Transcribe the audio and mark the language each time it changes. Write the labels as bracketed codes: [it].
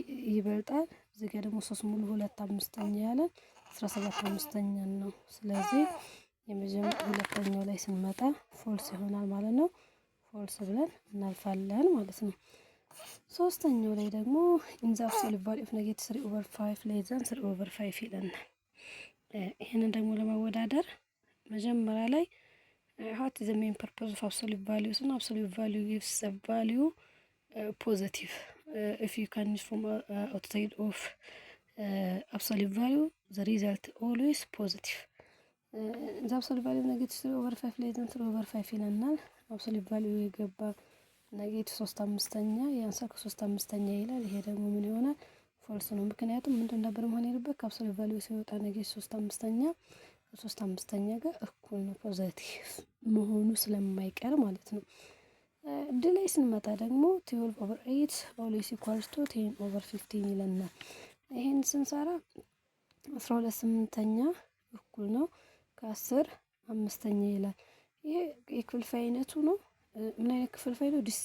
[am] ይበልጣል። እዚህ ጋር ደግሞ 3 ሙሉ 2 አምስተኛ ያለን 17 አምስተኛ ነው። ስለዚህ ሁለተኛው ላይ ስንመጣ ፎልስ ይሆናል ማለት ነው። ፎልስ ብለን እናልፋለን ማለት ነው። ሶስተኛው ላይ ደግሞ [en] ኢን ዘ አብሶሉት ቫልዩ ኦፍ -3/5 ሌስ ዛን [am] 3/5 ይለናል። ይሄንን ደግሞ ለማወዳደር መጀመሪያ ላይ [en] what is the main purpose of absolute values? And absolute value gives the value positive. If you can use from outside of absolute value, the result always positive. The absolute value negative 3/5 less than 3/5 [am] ይለናል። absolute value የገባ ኔጌቲቭ 3 አምስተኛ ያንሳ ከ3 አምስተኛ ይላል። ይሄ ደግሞ ምን ይሆናል? ፎልስ ነው። ምክንያቱም ምንድን ነበር መሆን ያለበት? ከአብሶሉት ቫልዩ ሲወጣ ኔጌቲቭ 3 አምስተኛ ከ3 አምስተኛ ጋር እኩል ነው፣ ፖዚቲቭ መሆኑ ስለማይቀር ማለት ነው። ድ ላይ ስንመጣ ደግሞ 12/8 [en] ኦልዌይስ ኢኳልስ ቱ [am] 10/15 ይለናል። ይሄን ስንሰራ 12/8 እኩል ነው ከ10 አምስተኛ ይላል። ይሄ የክፍልፋይ አይነቱ ነው። ምን አይነት ክፍልፋይ ነው?